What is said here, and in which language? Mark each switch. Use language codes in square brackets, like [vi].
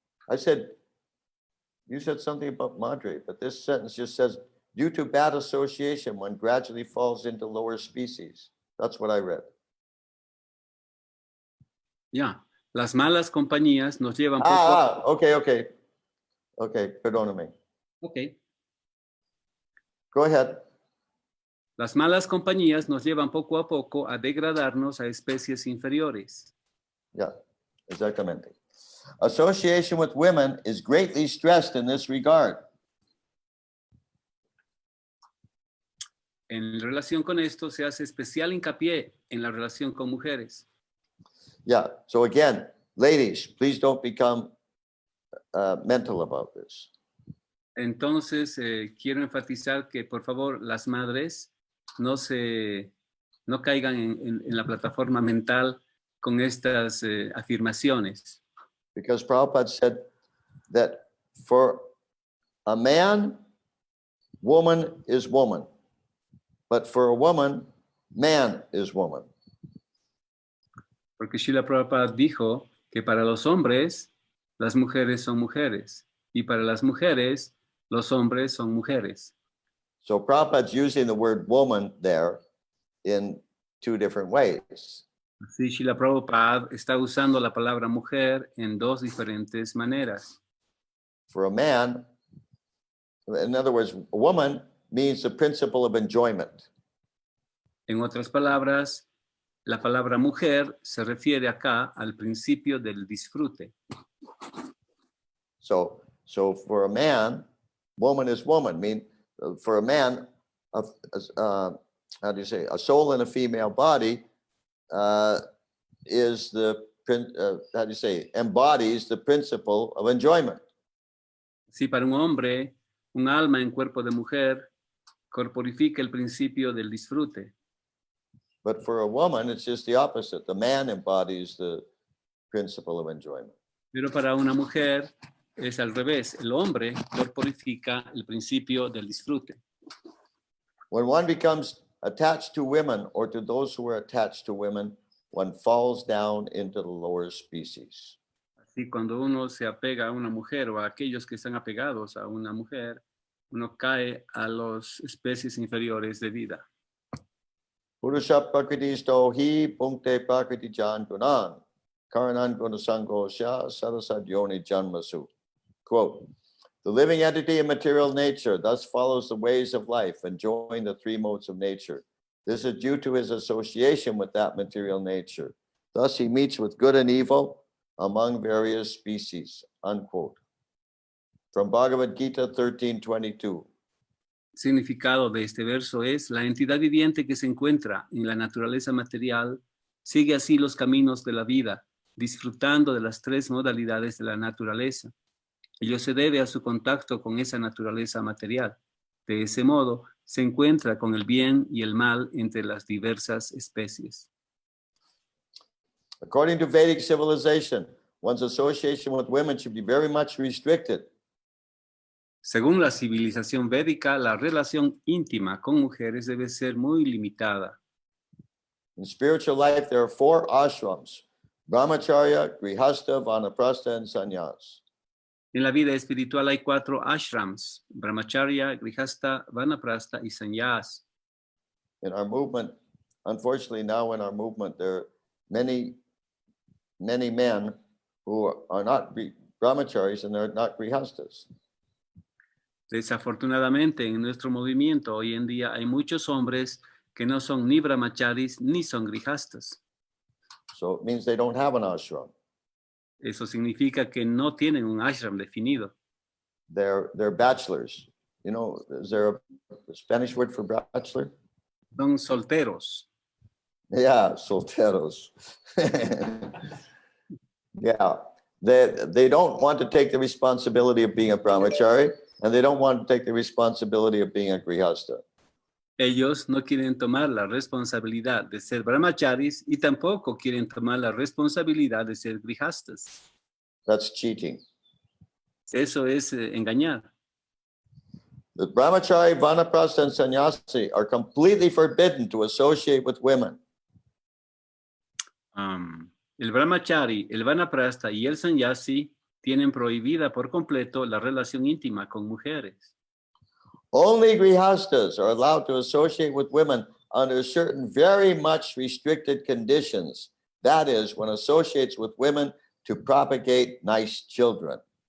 [en] I said, you said something about Madre, but this sentence just says, due to bad association, one gradually falls into lower species. That's what I read. [es] Ya, las malas compañías nos llevan poco a... Okay, perdóname. [en] Ok. Go ahead. [es] Las malas compañías nos llevan poco a poco a degradarnos a especies inferiores. Yeah, exactamente. [en] Association with women is greatly stressed in this regard. [es] En relación con esto se hace especial hincapié en la relación con mujeres. [en] Yeah, so again, ladies, please don't become mental about this. [es] Entonces, quiero enfatizar que, por favor, las madres no caigan en la plataforma mental con estas afirmaciones. [en] Because Prabhupada said that for a man, woman is woman. But for a woman, man is woman. [es] Porque Srila Prabhupada dijo que para los hombres, las mujeres son mujeres. Y para las mujeres, los hombres son mujeres. [en] So Prabhupada's using the word woman there in two different ways. [es] Así Srila Prabhupada está usando la palabra mujer en dos diferentes maneras. [en] For a man, in other words, a woman means the principle of enjoyment. [es] En otras palabras, la palabra mujer se refiere acá al principio del disfrute. [en] So for a man, woman is woman. I mean, for a man, how do you say, a soul in a female body is the, how do you say, embodies the principle of enjoyment. [es] Sí, para un hombre, un alma en cuerpo de mujer corporifica el principio del disfrute. [en] But for a woman, it's just the opposite. The man embodies the principle of enjoyment. [es] Pero para una mujer es al revés. El hombre corporifica el principio del disfrute. [en] When one becomes attached to women or to those who are attached to women, one falls down into the lower species. [es] Así, cuando uno se apega a una mujer o a aquellos que están apegados a una mujer, uno cae a las especies inferiores de vida. [sa] Purusha prakritisto hi punkte prakriti jan gunan, karanan gunasango sha sarasad yoni janmasu. [en] Quote, the living entity in material nature thus follows the ways of life, enjoying the three modes of nature. This is due to his association with that material nature. Thus he meets with good and evil among various species, unquote. From Bhagavad Gita 13:22. [es] Significado de este verso es: la entidad viviente que se encuentra en la naturaleza material sigue así los caminos de la vida, disfrutando de las tres modalidades de la naturaleza. Ello se debe a su contacto con esa naturaleza material. De ese modo, se encuentra con el bien y el mal entre las diversas especies. [en] According to Vedic civilization, one's association with women should be very much restricted. [es] Según la civilización védica, la relación íntima con mujeres debe ser muy limitada. [en] In spiritual life, there are 4 ashrams: brahmacharya, grihastha, vanaprastha, and sannyas. [es] En la vida espiritual hay 4 ashrams: brahmacharya, grihastha, vanaprastha y sannyas. [en] In our movement, unfortunately now in our movement, there are many men who are not brahmacharis and they're not grihasthas. [es] Desafortunadamente, en nuestro movimiento hoy en día hay muchos hombres que no son ni brahmacharis ni son grihastas. [en] So it means they don't have an ashram. [es] Eso significa que no tienen un ashram definido. [en] They're bachelors. You know, is there a Spanish word for bachelor? [es] Son solteros. Yeah, solteros. [en] Yeah, they don't want to take the responsibility of being a brahmachari, and they don't want to take the responsibility of being a grihastha. [es] Ellos no quieren tomar la responsabilidad de ser brahmacharis y tampoco quieren tomar la responsabilidad de ser grihastas. [en] That's cheating. [es] Eso es engañar. [en] The brahmachari, vanaprastha, and sannyasi are completely forbidden to associate with women. [es] El brahmachari, el vanaprastha y el sannyasi tienen prohibida por completo la relación íntima con mujeres. [en] Only grihastas are allowed to associate with women under certain very much restricted conditions. That is, when associates with women to propagate nice children.